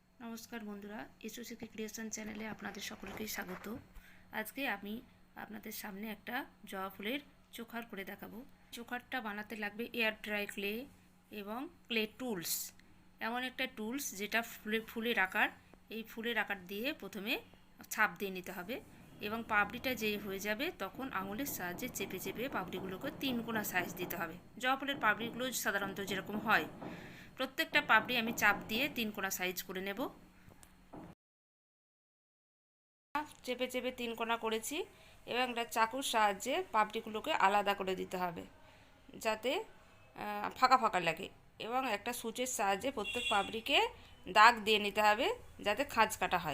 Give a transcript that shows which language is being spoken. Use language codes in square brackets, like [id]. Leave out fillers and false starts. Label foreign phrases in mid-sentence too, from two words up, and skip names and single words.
[bn] নমস্কার বন্ধুরা जूয়েলারি সিকি ক্রিয়েশন চ্যানেলে আপনাদের সকলকে স্বাগত। আজ কে আমি আপনাদের সামনে এক জবা ফুলের চোখার করে দেখাবো। চোখারটা বানাতে লাগবে [en] air dry clay [bn] এবং [en] clay tools, [bn] এমন এক টুলস যেটা ফুলের আকার, এই ফুলের আকার দিয়ে প্রথমে ছাপ দিয়ে নিতে হবে এবং পাপড়িটা যেই হয়ে যাবে তখন আঙুলের সাহায্যে চেপে চেপে পাপড়িগুলোকে তিন কোনা সাইজ দিতে হবে। জবা ফুলের পাপড়িগুলো সাধারণত যেরকম হয় প্রত্যেকটা পাপড়ি আমি চাপ দিয়ে তিন কোনা সাইজ করে নেব। চেপে চেপে তিন কোনা করেছি এবং একটা চাকুর সাহায্যে পাপড়িগুলোকে আলাদা করে দিতে হবে যাতে ফাঁকা ফাঁকা লাগে এবং একটা সুচের সাহায্যে প্রত্যেক পাপড়িকে দাগ দিয়ে নিতে হবে যাতে খাঁজ কাটা হয়।